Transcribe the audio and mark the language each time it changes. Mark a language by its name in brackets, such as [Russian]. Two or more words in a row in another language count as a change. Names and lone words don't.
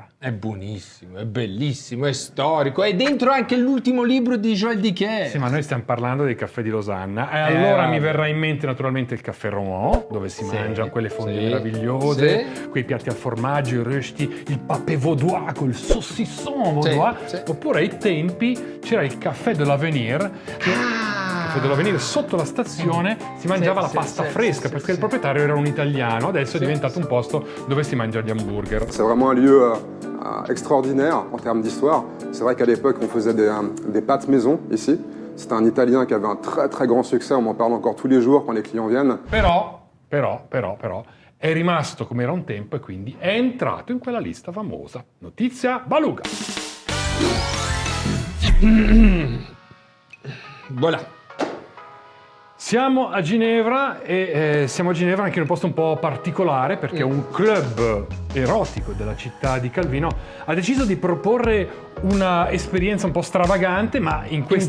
[Italian] È buonissimo, è bellissimo, è storico, è dentro anche l'ultimo libro di Joël Dicker. Sì, ma noi stiamo parlando dei caffè di Losanna, e allora mi verrà in mente naturalmente il caffè Romand, dove si mangia quelle fondue meravigliose, quei piatti al formaggio, i rösti, il [French] papé vaudois [Italian] col [French] saucisson vaudois, [Italian] oppure ai tempi c'era il caffè de l'Avenir, sotto la stazione si mangiava la pasta fresca perché il proprietario era un italiano, adesso è diventato un posto dove si mangia gli hamburger. [French] C'est vraiment un lieu extraordinaire en termes d'histoire. C'est vrai qu'à l'époque on faisait des pâtes maison ici. C'était un Italien qui avait un très très grand succès, on m'en parle encore tous les jours quand les clients viennent. [Italian] Però è rimasto come era un tempo e quindi è entrato in quella lista famosa. Notizia Baluga. Voilà. Siamo a Ginevra e siamo a Ginevra anche in un posto un po' particolare perché un club erotico della città di Calvino ha deciso di proporre una esperienza un po' stravagante, ma in questi